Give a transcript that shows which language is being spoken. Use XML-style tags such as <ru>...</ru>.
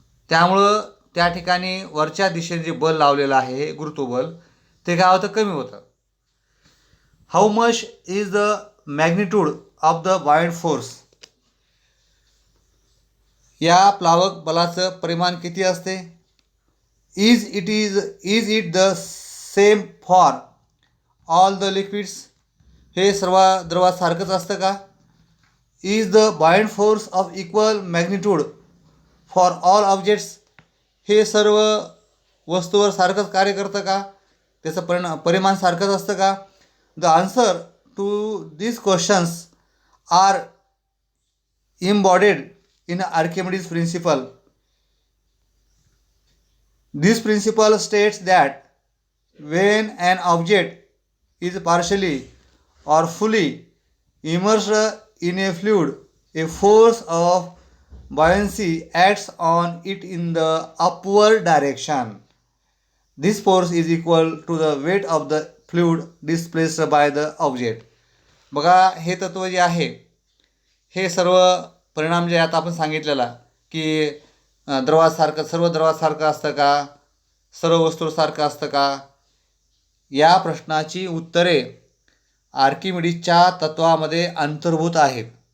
<mr>त्यामुळं त्या ठिकाणी वरच्या दिशेने जे बल लावलेलं आहे हे गुरुत्वबल ते काय होतं कमी होतं.</mr> <en>How much is the magnitude of the buoyant force.</en> <mr>या प्लावक बलाचं परिमाण किती असते.</mr> <en>Is it the same for all the liquids.</en> <mr>हे सर्व द्रवात सारखंच असतं का.</mr> <en>Is the buoyant force of equal magnitude for all objects.</en> <mr>हे सर्व वस्तूवर सारखंच कार्य करतं का, त्याचं परिमाण सारखंच असतं का.</mr> <en>The answer to this questions are embodied in Archimedes' principle. This principle states that when an object is partially or fully immersed in a fluid, a force of buoyancy acts on it in the upward direction. This force is equal to the weight of the fluid displaced by the object.</en> <mr>बघा हे तत्व जे आहे हे सर्व परिणाम जे आता आपण सांगितलेला की द्रवासारखं सर्व द्रवासारखं असतं का, सर्व वस्तूसारखं असतं का, या प्रश्नाची उत्तरे आर्किमिडीजच्या तत्वामध्ये अंतर्भूत आहेत.</mr>